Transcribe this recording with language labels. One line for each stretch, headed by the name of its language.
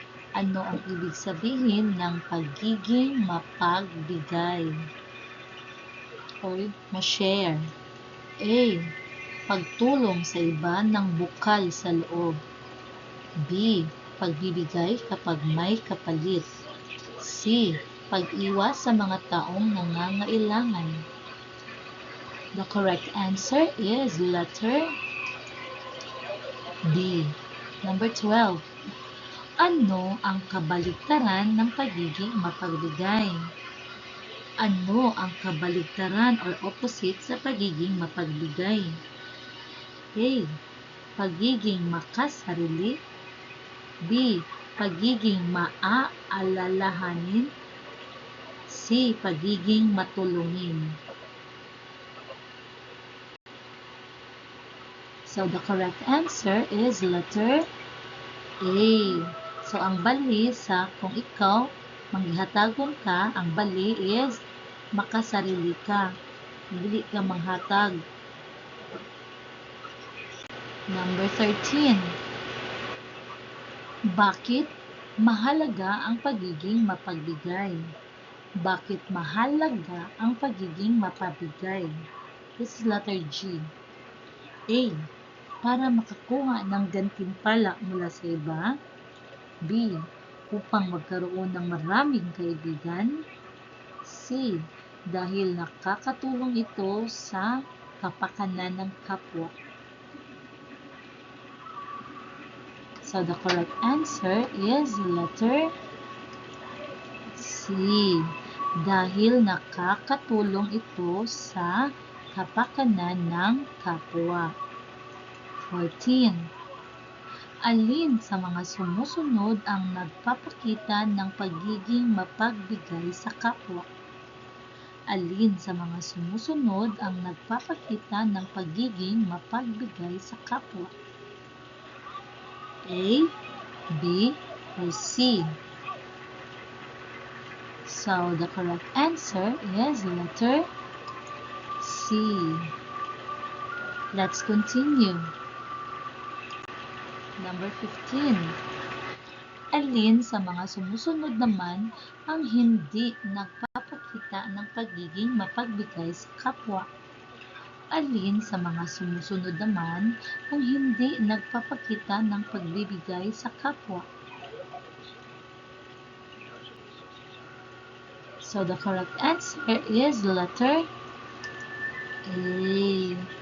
Filipino: Ano ang ibig sabihin ng pagiging mapagbigay or ma-share? A. Pagtulong sa iba ng bukal sa loob. B. Pagbibigay kapag may kapalit. C. Pag-iwas sa mga taong nangangailangan.
English: The correct answer is letter D. Number 12.
Filipino: Ano ang kabaligtaran ng pagiging mapagbigay? Ano ang kabaligtaran or opposite sa pagiging mapagbigay? A. Pagiging makasarili. B. Pagiging maaalalahanin. C. Pagiging matulungin.
English: So the correct answer is letter A.
Cebuano: So ang bali sa kung ikaw manghihatagon ka, ang bali is makasarili ka. Dili ka manghatag.
English: Number 13.
Filipino: Bakit mahalaga ang pagiging mapagbigay? Bakit mahalaga ang pagiging mapagbigay?
English: This is letter G.
Filipino: A. Para makakuha ng gantimpala mula sa iba. B. Upang magkaroon ng maraming kaibigan. C. Dahil nakakatulong ito sa kapakanan ng kapwa.
English: So the correct answer is letter C.
Filipino: Dahil nakakatulong ito sa kapakanan ng kapwa. 14. Alin sa mga sumusunod ang nagpapakita ng pagiging mapagbigay sa kapwa? Alin sa mga sumusunod ang nagpapakita ng pagiging mapagbigay sa kapwa?
English: A, B, or C? So the correct answer is letter C. Let's continue. Number 15.
Filipino: Alin sa mga sumusunod naman ang hindi nagpapakita ng pagiging mapagbigay sa kapwa? Alin sa mga sumusunod naman ang hindi nagpapakita ng pagbibigay sa kapwa?
English: So the correct answer is letter A.